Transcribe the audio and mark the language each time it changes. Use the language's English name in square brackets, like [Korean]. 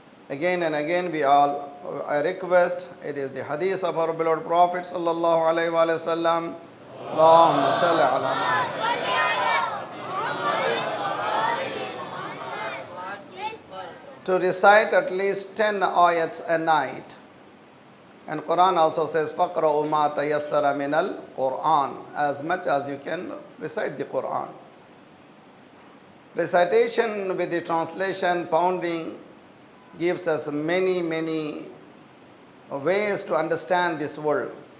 [English] Again and again I request, it is the hadith of our beloved Prophet sallallahu alaihi wasallam. [Arabic] Allahumma salli ala Muhammad. [English] To recite at least 10 ayats a night. And Quran also says, [Arabic] فَقْرَأُوا مَا تَيَسَّرَ مِنَ الْقُرْآنِ. [English] As much as you can recite the Quran. Recitation with the translation, pounding, gives us many, many ways to understand this world.